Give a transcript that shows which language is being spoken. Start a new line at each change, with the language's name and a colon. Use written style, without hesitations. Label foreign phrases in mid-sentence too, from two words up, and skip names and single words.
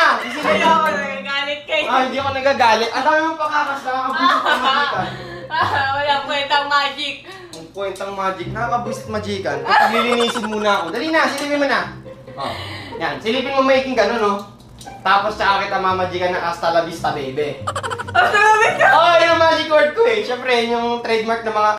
Filipino: Ayaw ako nagagalit kayo. Hindi ako nagagalit. Ang dami mong pakakas, nakakabusit ang magican. Walang kwentang magic. Ang kwentang magic, nakakabusit magican. Kapag lilinisin muna ako. Dali na, silipin mo na. Oh. Yan, silipin mo making gano'n, no? Tapos tsaka kita mamagikan ng
Spanish: hasta la vista,
Filipino: baby.
Spanish: Hasta la vista?
Filipino: Oo, yun ang
English: magic word
Filipino: ko eh. Siyempre, yun yung trademark ng mga...